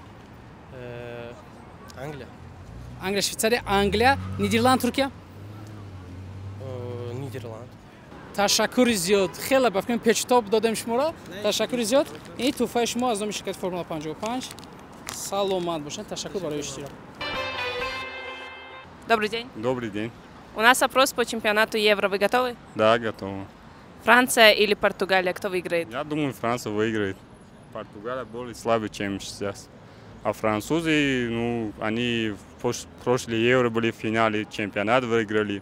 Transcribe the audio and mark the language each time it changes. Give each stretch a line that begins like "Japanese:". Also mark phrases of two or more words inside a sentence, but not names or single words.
Tajik: Англия. Англия, Швейтсария, Англия, Нидерланд, Туркия. Нидерланд. Ташаккури зиёд. Хеле ба фикр печтоб додем шуморо. Ташаккури зиёд. Ин туҳфаи шумо аз номи ширкати Формула 55. Саломат бошед. Ташаккур барои иштирок.
Russian: Добрый день. Добрый день. У нас опрос по чемпионату Евро. Вы готовы? Да, готово. Франция или Португалия? Кто выиграет? Я думаю, Франция выиграет. Португалия более слабее, чем сейчас. А французы, ну, они в прошлый Евро были в финале, чемпионат выиграли.